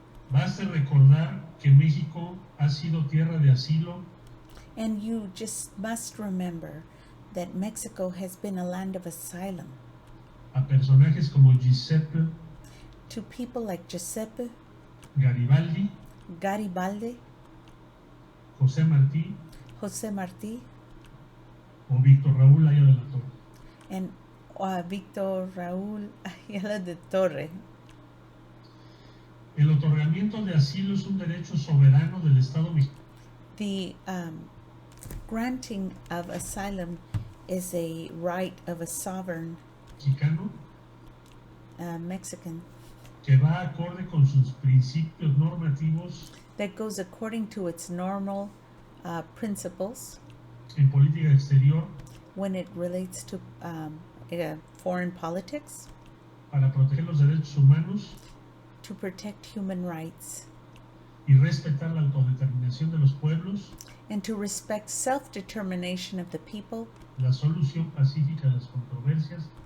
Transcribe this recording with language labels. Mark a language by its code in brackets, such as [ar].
[es] Baste recordar que México ha sido tierra de asilo [en] And you just must remember that Mexico has been a land of asylum [es] a personajes como Giuseppe [en] to people like Giuseppe [es] Garibaldi, [en] Garibaldi, [es] José Martí [en] Jose Martí, [es] o Víctor Raúl Aya de la Torre. [en] and Víctor Raúl Ayala de Torre. [es] El otorgamiento de asilo es un derecho soberano del Estado mexicano. [en] The granting of asylum is a right of a sovereign Mexican [es] Que va acorde con sus principios normativos [en] that goes according to its normal principles [es] en política exterior [en] when it relates to foreign politics, [es] para proteger los derechos humanos [en] to protect human rights, [es] y respetar la autodeterminación de los pueblos, [en] and to respect self-determination of the people, [es] la solución pacífica de las controversias